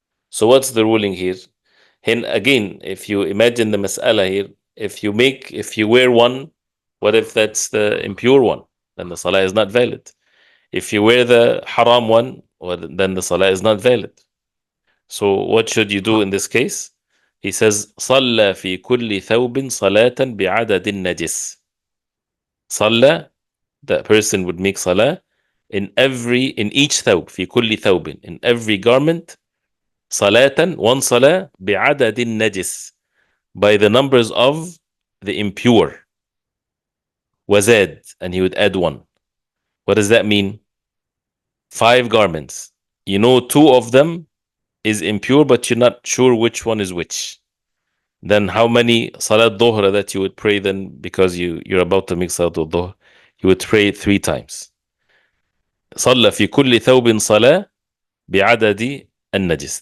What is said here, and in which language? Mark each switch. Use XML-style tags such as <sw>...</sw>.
<en>So what's the ruling here? And again, if you imagine the mas'ala here, if you wear one, what if that's the impure one? Then the salah is not valid. If you wear the haram one, then the salah is not valid. So what should you do in this case? He says,</en> <ar>صلى في كل ثوب صلاة بعدد النجس. صلى,</ar> <en>that person would make salah in each thawb,</en> <ar>في كل ثوب,</ar> <en>in every garment,</en> <ar>صلاة,</ar> <en>one salah,</en> <ar>بعدد النجس,</ar> <en>by the numbers of the impure. وزاد, and he would add one. What does that mean? 5 garments. 2 of them is impure, but you're not sure which one is which. Then how many salat dhuhr that you would pray then, because you're about to make salat dhuhr? You would pray 3 times.</en> <ar>صلى في كل ثوب صلاة بعدد النجس.</ar>